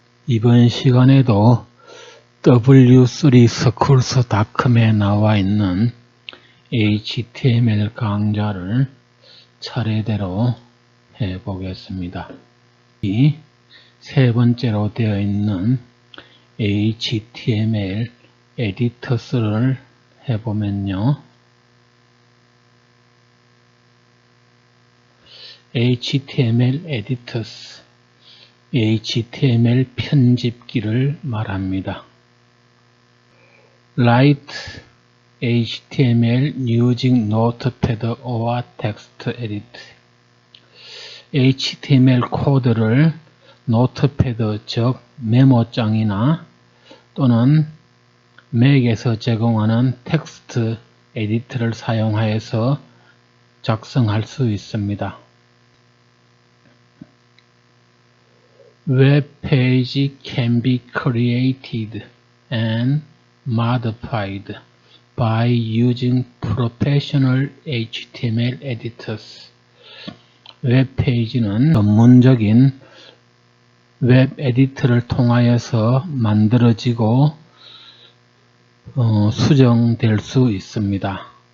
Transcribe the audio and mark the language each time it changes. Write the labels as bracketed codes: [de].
[ko] 이번 시간에도 w3schools.com에 나와 있는 HTML 강좌를 차례대로 해 보겠습니다. 이 세 번째로 되어 있는 HTML 에디터스를 해보면요. HTML editors, HTML 편집기를 말합니다. [en] Write HTML using Notepad or text edit. [ko] HTML 코드를 노트패드, 즉 메모장이나 또는 맥에서 제공하는 텍스트 에디터를 사용하여서 작성할 수 있습니다. [en] Web page can be created and modified by using professional HTML editors. [ko] 웹 페이지는 전문적인 웹 에디터를 통하여서 만들어지고 수정될 수 있습니다.